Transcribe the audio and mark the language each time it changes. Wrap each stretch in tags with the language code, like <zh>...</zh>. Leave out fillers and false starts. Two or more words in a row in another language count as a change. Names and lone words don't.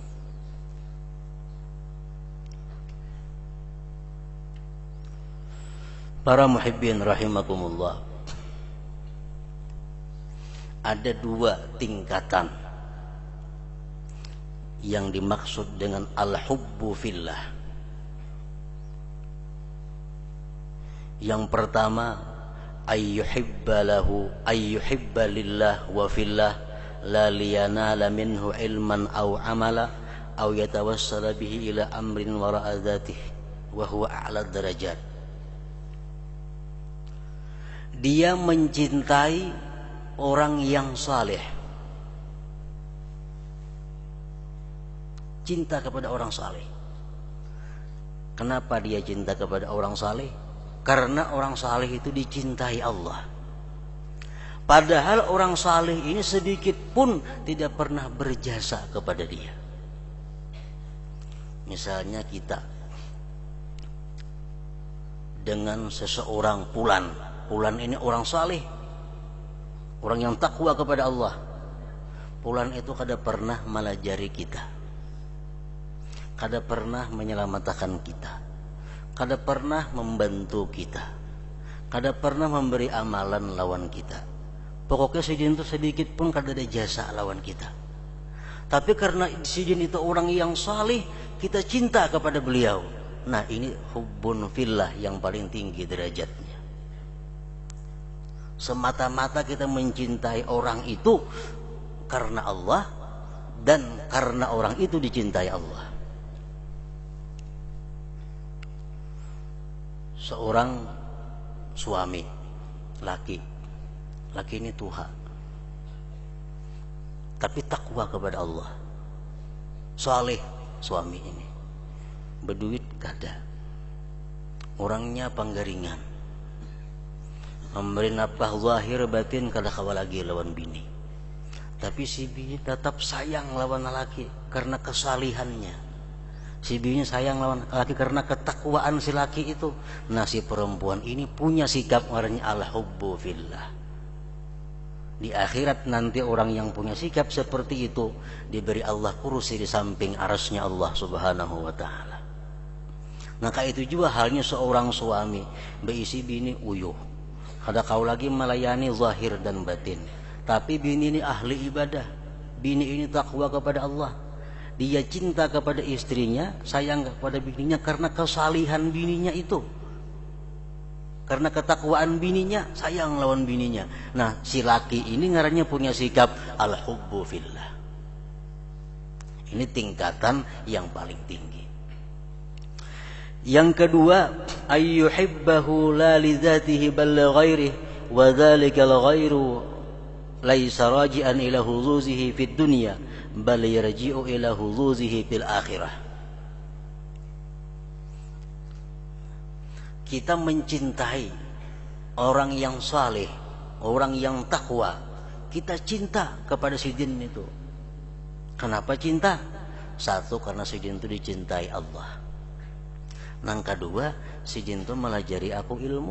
<id>Para</id> <ar>محبين رحمكم الله,</ar> <id>ada dua tingkatan yang dimaksud dengan</id> <ar>الحب في الله.</ar> <id>Yang pertama,</id> <ar>أيحب لله وفي الله لا لينال منه علما أو عملا أو يتوسل به إلى أمر وراء ذاته وهو أعلى درجات.</ar> <id>Dia mencintai orang yang saleh. Cinta kepada orang saleh. Kenapa dia cinta kepada orang saleh? Karena orang saleh itu dicintai Allah. Padahal orang saleh ini sedikit pun tidak pernah berjasa kepada dia. Misalnya kita dengan seseorang Fulan ini orang saleh, orang yang takwa kepada Allah.</id> <bjn>Fulan itu kada pernah melajari kita, kada pernah menyelamatkan kita, kada pernah membantu kita, kada pernah memberi amalan lawan kita. Pokoknya sijin itu sedikit pun kada ada jasa lawan kita.</bjn> <id>Tapi karena sijin itu orang yang saleh, kita cinta kepada beliau. Nah, ini</id> <ar>حب في الله</ar> <id>yang paling tinggi derajatnya. Semata-mata kita mencintai orang itu karena Allah dan karena orang itu dicintai Allah.</id> <bjn>Seorang suami, laki ini tuha, tapi takwa kepada Allah, saleh suami ini, berduit kada, orangnya panggaringan, memberi nafkah zahir batin kada kawa lagi lawan bini. Tapi si bini tetap sayang lawan laki karena kesalihannya. Si bini sayang lawan laki karena ketakwaan si laki itu. Nah si perempuan ini punya sikap ngarannya</bjn> <ar>الحب في الله.</ar> <id>Di akhirat nanti orang yang punya sikap seperti itu diberi Allah kursi di samping arasnya Allah</id> <ar>سبحانه وتعالى.</ar> <bjn>Maka itu juga halnya seorang suami beisi bini uyuh. Kada kau lagi melayani zahir dan batin.</bjn> <id>Tapi bini ini ahli ibadah. Bini ini takwa kepada Allah. Dia cinta kepada istrinya, sayang kepada bininya karena kesalihan bininya itu.</id> <bjn>Karena ketakwaan bininya, sayang lawan bininya. Nah, si laki ini ngarannya punya sikap</bjn> <ar>الحب في الله.</ar> <id>Ini tingkatan yang paling tinggi. Yang kedua,</id> <ar>أيحبه لا لذاته بل لغيره وذلك الغير ليس راجعا إلى حظوظه في الدنيا بل يرجع إلى حظوظه في الآخرة.</ar> <id>Kita mencintai orang yang saleh, orang yang takwa. Kita cinta kepada si jin itu. Kenapa cinta? Satu, karena si jin itu dicintai Allah. Yang kedua, si jin itu melajari aku ilmu.</id>